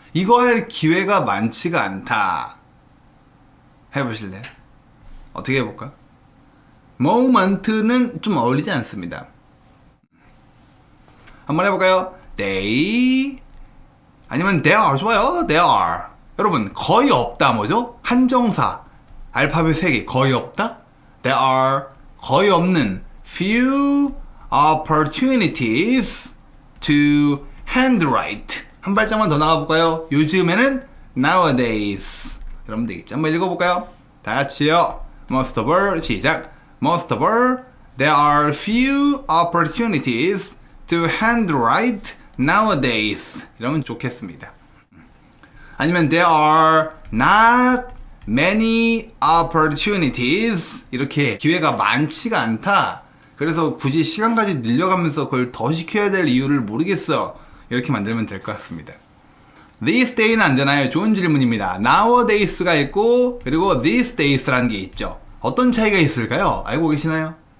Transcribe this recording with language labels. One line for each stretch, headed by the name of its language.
Korean: 이거 할 기회가 많지가 않다. 해보실래요? 어떻게 해볼까? moment는 좀 어울리지 않습니다. 한번 해볼까요?
English: they 아니면 there are
Korean: 좋아요.
English: there are.
Korean: 여러분 거의 없다 뭐죠? 한정사 알파벳 3개 거의 없다.
English: there are
Korean: 거의 없는
English: few opportunities to handwrite.
Korean: 한 발짝만 더 나가볼까요? 요즘에는 nowadays. 여러분 되겠죠? 한번 읽어볼까요? 다 같이요.
English: Most of all 시작. Most of all there are few opportunities to handwrite nowadays.
Korean: 이러면 좋겠습니다. 아니면
English: there are not many opportunities.
Korean: 이렇게 기회가 많지가 않다. 그래서 굳이 시간까지 늘려가면서 그걸 더 시켜야 될 이유를 모르겠어. 이렇게 만들면 될 것 같습니다.
English: These days
Korean: 는 안 되나요? 좋은 질문입니다. Nowadays가 있고 그리고 these days라는 게 있죠. 어떤 차이가 있을까요? 알고 계시나요?